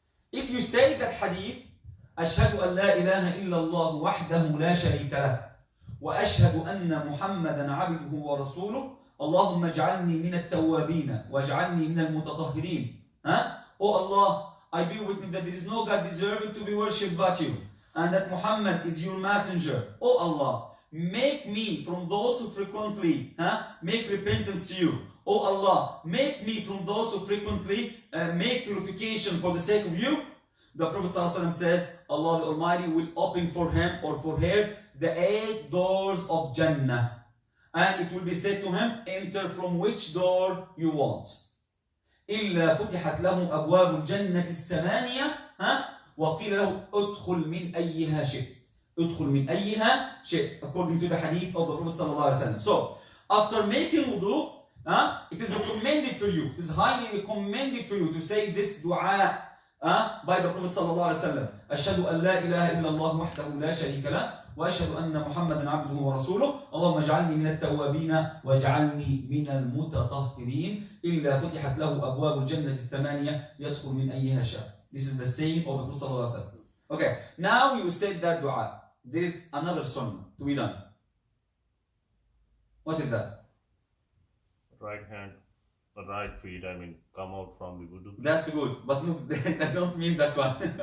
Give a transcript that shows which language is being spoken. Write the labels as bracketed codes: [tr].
[en] If you say that hadith, [ar] أشهد أن لا إله إلا الله وحده لا شريك له وأشهد أن محمدا عبده ورسوله اللهم اجعلني من التوابين واجعلني من المتطهرين. [en] Oh Allah, I bear witness that there is no God deserving to be worshipped but you, and that Muhammad is your messenger. Oh Allah, make me from those who frequently make repentance to you. Oh Allah, make me from those who frequently make purification for the sake of you. The Prophet ﷺ says, Allah the Almighty will open for him or for her the 8 doors of Jannah. And it will be said to him, enter from which door you want. [ar] إِلَّا فُتِحَتْ لَهُ أَبْوَابُ الْجَنَّةِ السَّمَانِيَةِ وَقِيلَ لَهُ أُدْخُلْ مِنْ أَيِّهَا شِئْتَ. أُدْخُلْ مِنْ أَيِّهَا شِئْتَ. [en] According to the hadith of the Prophet ﷺ. So, after making wudu, it is recommended for you, it is highly recommended for you to say this dua by the Prophet sallallahu alaihi wasallam. [ar] أشهد أن لا إله إلا الله وحده لا شريك له وأشهد أن محمدا عبده ورسوله اللهم اجعلني من التوابين واجعلني من المتطهرين إلا فتحت له أبواب الجنة الثمانية يدخل من أيها شاء. [en] This is the saying of the Prophet sallallahu alaihi wasallam. Okay, now you said that dua. There is another sunnah to be done. What is that? Right hand, right feet, come out from the wudu. That's good, but no, I don't mean that one.